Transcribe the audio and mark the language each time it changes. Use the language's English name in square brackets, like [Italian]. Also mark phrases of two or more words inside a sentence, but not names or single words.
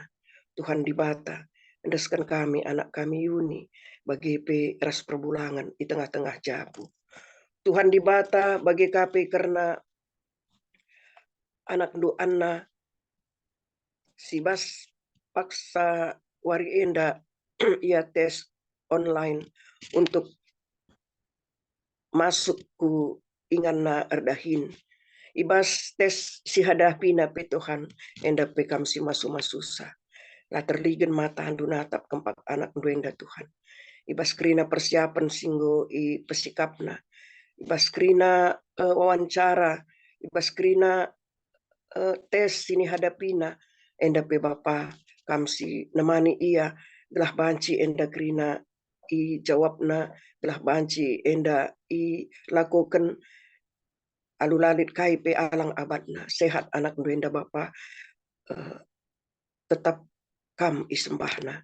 [Batak Karo] Tuhan dibata, endaskan kami anak kami Yuni, bagi pe ras perbulangan di tengah-tengah jabu. Tuhan dibata bagi KP karena anak du Anna si bas paksa wari enda ia [Indonesian] tes online untuk masuk [Batak Karo] ku inganna erdahin. Ibas tes si hadapi na pe Tuhan enda pe kam si masu-masusa. La terligen mata handu natap kempak anak duenda Tuhan. Ibas krina persiapan singgo i pesikapna. Ibas krina wawancara. Ibas krina tes sini hadapina. Enda pe Bapa kam si nemani ia. Gelah banci enda krina i jawabna. Gelah banci enda i lakukan alulalit kai pe alang abadna. Sehat anak duenda Bapa. Tetap kam isembahna.